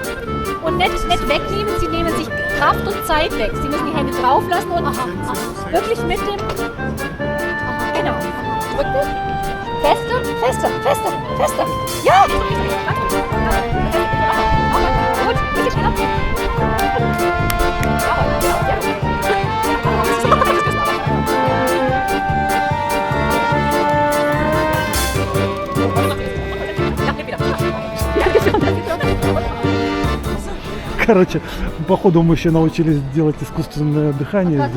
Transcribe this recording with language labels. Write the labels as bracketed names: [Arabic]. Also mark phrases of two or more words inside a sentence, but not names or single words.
[German] Und nicht wegnehmen, Sie nehmen sich Kraft und Zeit weg. Sie müssen die Hände drauf lassen und wirklich mit dem... Genau. Drücken. Fester, fester, fester, fester. Ja! Gut, bitte schneller. [Russian] Короче, походу мы еще научились делать искусственное дыхание здесь.